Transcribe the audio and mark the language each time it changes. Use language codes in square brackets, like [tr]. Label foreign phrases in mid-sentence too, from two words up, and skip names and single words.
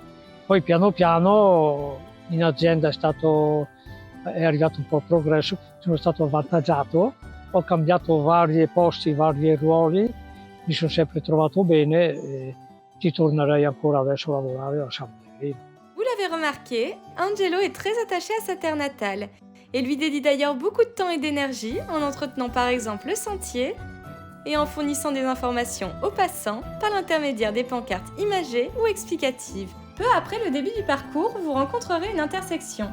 [it] Poi piano piano in azienda è arrivato un po' il progresso, sono stato avvantaggiato, ho cambiato vari posti, vari ruoli, mi sono sempre trovato bene e ci tornerei ancora adesso a lavorare a San Pellegrino. [fr] Vous l'avez remarqué, Angelo est très attaché à sa terre natale et lui dédie d'ailleurs beaucoup de temps et d'énergie en entretenant par exemple le sentier et en fournissant des informations aux passants par l'intermédiaire des pancartes imagées ou explicatives. Peu après le début du parcours, vous rencontrerez une intersection.